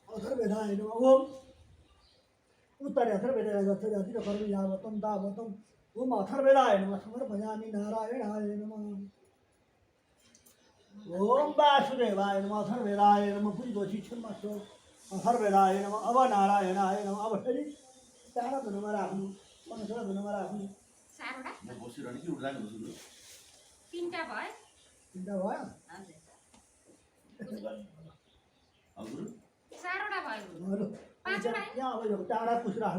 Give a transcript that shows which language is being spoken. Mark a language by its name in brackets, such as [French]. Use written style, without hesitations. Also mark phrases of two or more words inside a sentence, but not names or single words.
[Sanskrit] अथर्वेदाय नमः ओम उत्तरे अथर्वेदाय गच्छति कर्म यावतं तावतं ओम अथर्वेदाय नमः समर्पयामि नारायणाय नमः ओम वासुदेवाय नमः अथर्वेदाय नमः पूजितोषि क्षमस्व अथर्वेदाय नमः अब नारायणाय नमः [Nepali] अब फेरि चार धुनमा राख्नु [Sanskrit] 15 धुनमा राख्नु [Nepali] चारवटा म बसिरहने कि उठ्दा नि बस्नु तीनटा भयो चिन्ता भयो हजुर चारवटा भयो हेलो पाँचवटा यहाँ अब यो टाढा पुस राख्नु